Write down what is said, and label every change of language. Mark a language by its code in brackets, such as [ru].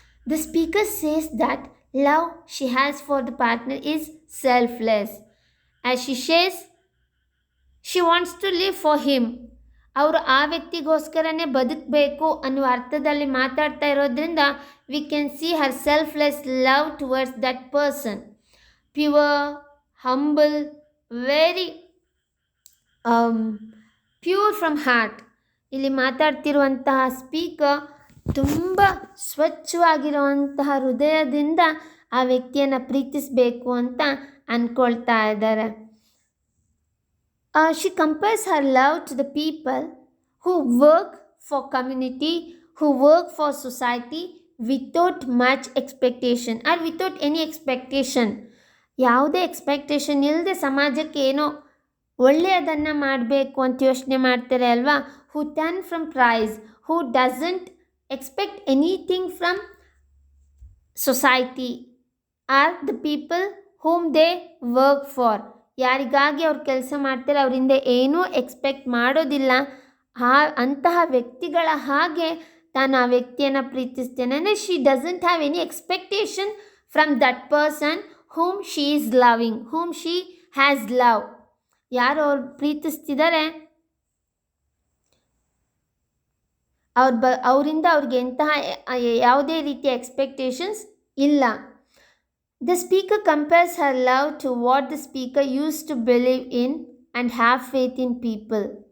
[en] The speaker says that love she has for the partner is selfless. As she says, she wants to live for him. [kn] ಅವರು ಆ ವ್ಯಕ್ತಿಗೋಸ್ಕರನೇ ಬದುಕಬೇಕು ಅನ್ನುವ ಅರ್ಥದಲ್ಲಿ ಮಾತಾಡ್ತಾ ಇರೋದ್ರಿಂದ [en] We can see her selfless love towards that person. Pure, humble, very pure from heart. [kn] ಇಲ್ಲಿ ಮಾತಾಡ್ತಿರುವಂತಹ speaker ತುಂಬ ಸ್ವಚ್ಛವಾಗಿರುವಂತಹ ಹೃದಯದಿಂದ ಆ ವ್ಯಕ್ತಿಯನ್ನು ಪ್ರೀತಿಸಬೇಕು ಅಂತ ಅಂದ್ಕೊಳ್ತಾ ಇದ್ದಾರೆ. [en] She compares her love to the people who work for community, who work for society without much expectation or without any expectation. [kn] ಯಾವುದೇ expectation ಇಲ್ಲದೆ ಸಮಾಜಕ್ಕೆ ಏನೋ ಒಳ್ಳೆಯದನ್ನು ಮಾಡಬೇಕು ಅಂತ ಯೋಚನೆ ಮಾಡ್ತಾರೆ ಅಲ್ವಾ. [en] Who turn from prize, who doesn't expect anything from society or the people whom they work for. [kn] ಯಾರಿಗಾಗಿ ಅವ್ರು ಕೆಲಸ ಮಾಡ್ತಾರೆ ಅವರಿಂದ ಏನೂ ಎಕ್ಸ್ಪೆಕ್ಟ್ ಮಾಡೋದಿಲ್ಲ. ಅಂತಹ ವ್ಯಕ್ತಿಗಳ ಹಾಗೆ ತಾನು ಆ ವ್ಯಕ್ತಿಯನ್ನು ಪ್ರೀತಿಸ್ತೇನೆ. [en] ಅಂದರೆ she doesn't have any expectation from that person whom she is loving, whom she has love. [kn] ಯಾರು ಅವ್ರು ಪ್ರೀತಿಸ್ತಿದ್ದಾರೆ ಅವರಿಂದ ಅವ್ರಿಗೆ ಎಂತಹ ಯಾವುದೇ ರೀತಿಯ ಎಕ್ಸ್ಪೆಕ್ಟೇಷನ್ಸ್ ಇಲ್ಲ. [en] The speaker compares her love to what the speaker used to believe in and have faith in people.